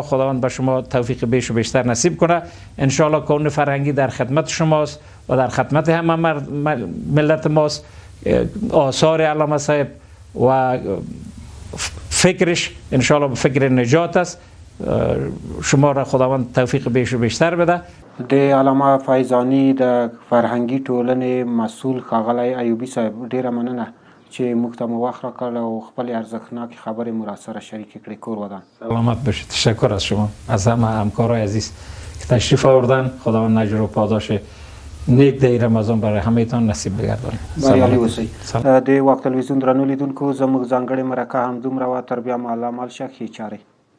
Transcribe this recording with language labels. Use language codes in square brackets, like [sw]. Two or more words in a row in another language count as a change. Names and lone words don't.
[fa] خداوند به شما توفیق بیش و بیشتر نصیب کنه. [ar] ان شاء الله [fa] کون فرهنگی در خدمت شماست و در خدمت همه ملت ماست. آثار علامه صاحب و فکرش [ar] ان شاء الله [fa] فکر نجات است. شما را خداوند توفیق بیش و بیشتر بده. [ps] د علامه فیضاني د فرهنګي ټولنې مسؤل ښاغلی ایوبي صاحب، ډیره مننه چې موږ ته مو وخت راکړ او خپلې ارزښتناکې خبرې مو راسره شریکې کړې. کور ودان. [fa] سلامت باشید. تشکر از شما، از همه همکارای عزیز که تشریف آوردن. خداوند اجر و پاداش نیک د رمضان برای همهتان نصیب بگردانه. [ps] بریالي اوسئ. د واک تلویزیون درنو لیدونکو، زموږ ځانګړې مرکه همدومره وه. تر بیا مو الله مال شه. ښې چارې.